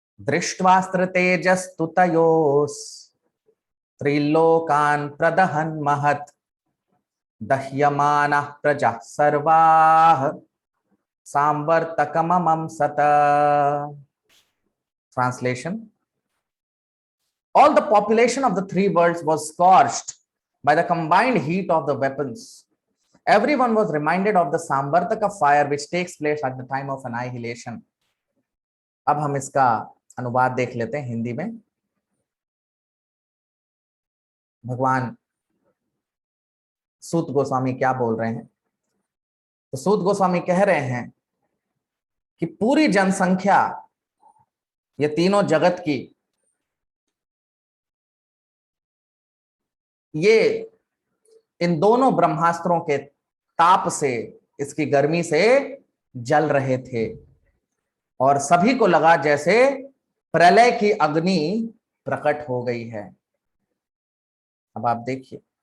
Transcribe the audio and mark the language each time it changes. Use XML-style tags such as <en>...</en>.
<sa>दृष्ट्वास्त्र तेजस्तु तयोस् त्रिलोकान् प्रदहन् महत् दह्यमानः प्रजाः सर्वाः सांवर्तकममं सत।</sa> <en>Translation: all the population of the three worlds was scorched by the combined heat of the weapons. Everyone was reminded of the Samvartaka fire which takes place at the time of annihilation.</en> <hi>अब हम इसका अनुवाद देख लेते हैं हिंदी में। भगवान सूत गोस्वामी क्या बोल रहे हैं? तो सूत गोस्वामी कह रहे हैं कि पूरी जनसंख्या, ये तीनों जगत की, ये इन दोनों ब्रह्मास्त्रों के ताप से, इसकी गर्मी से जल रहे थे, और सभी को लगा जैसे प्रलय की अग्नि प्रकट हो गई है। अब आप देखिए,</hi>